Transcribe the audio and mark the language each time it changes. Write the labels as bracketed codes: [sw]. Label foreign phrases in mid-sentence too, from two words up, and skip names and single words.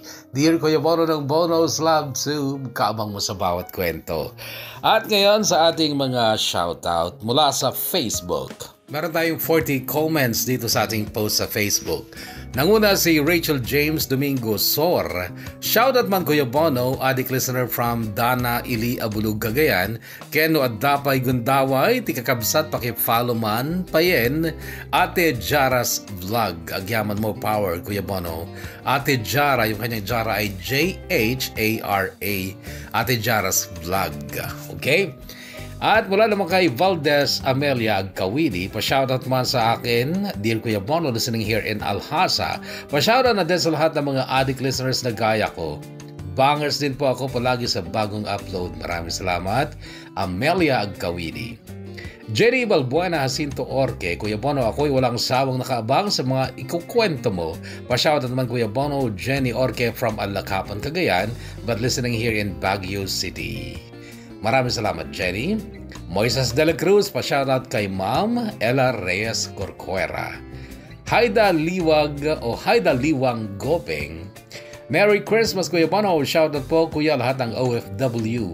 [tl] Dear Kuya Bono ng Bono's Love Soup, kaabang mo sa bawat kwento. At ngayon sa ating mga shoutout mula sa Facebook. Meron tayong 40 comments dito sa ating post sa Facebook. Nanguna si Rachel James Domingo Sor. Shoutout man Kuya Bono, [en] adik listener from [tl] Dana Ili Abulug Cagayan. [ilo] Keno Adapay Gundaway, tikakabsat paki-follow man payen. Ate Jara's Vlog, agyaman mo power Kuya Bono. [tl] Ate Jara, yung kanyang Jara ay Jhara. Ate Jara's Vlog. Okay? At mula naman kay Valdez Amelia Agkawili, pa-shoutout man sa akin, Dear Kuya Bono, [en] listening here in [tl] Alhasa. Pa-shoutout na din sa lahat ng mga adik listeners na gaya ko. Bangers din po ako palagi sa bagong upload. Maraming salamat, Amelia Agkawili. Jerry Balbuena Jacinto Orque, Kuya Bono, ako'y walang sawang nakaabang sa mga ikukwento mo. Pa-shoutout naman Kuya Bono, Jenny Orque from Alacapan, Cagayan, [en] but listening here in [tl] Baguio City. Maraming salamat, Jenny. Moises de la Cruz, pa-shoutout kay Ma'am Ella Reyes Corcuera. Haida Liwag o Haida Liwang Gopeng. [en] Merry Christmas, [tl] Kuya Bono. Shoutout po, Kuya, lahat ng OFW.